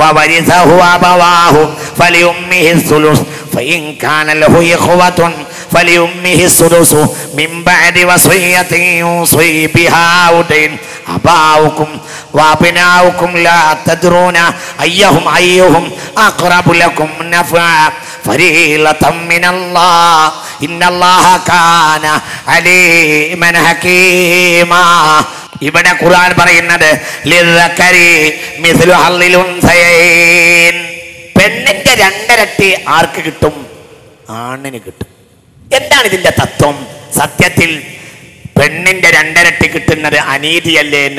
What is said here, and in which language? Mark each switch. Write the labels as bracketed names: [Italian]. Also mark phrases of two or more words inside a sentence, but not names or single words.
[Arabic] فورثه أبواه فلأمه الثلث فإن كان له إخوة فلأمه السدس من بعد وصية يوصي بها أو دين آباؤكم وأبناؤكم لا تدرون أيهم أقرب لكم نفعا فريضة من الله إن الله كان عليما حكيما. [Malayalam] ഇവിടെ ഖുർആൻ പറയുന്നത് [Arabic] للذكر مثل حظ الأنثيين, [Malayalam] പെണ്ണിന്റെ രണ്ടരട്ടി ആർക്ക് കിട്ടും? ആണിന് കിട്ടും. എന്താണ് ഇതിന്റെ തത്വം? സത്യത്തിൽ പെണ്ണിന്റെ രണ്ടരട്ടി കിട്ടുന്നത് അനീതിയല്ലേ എന്ന്.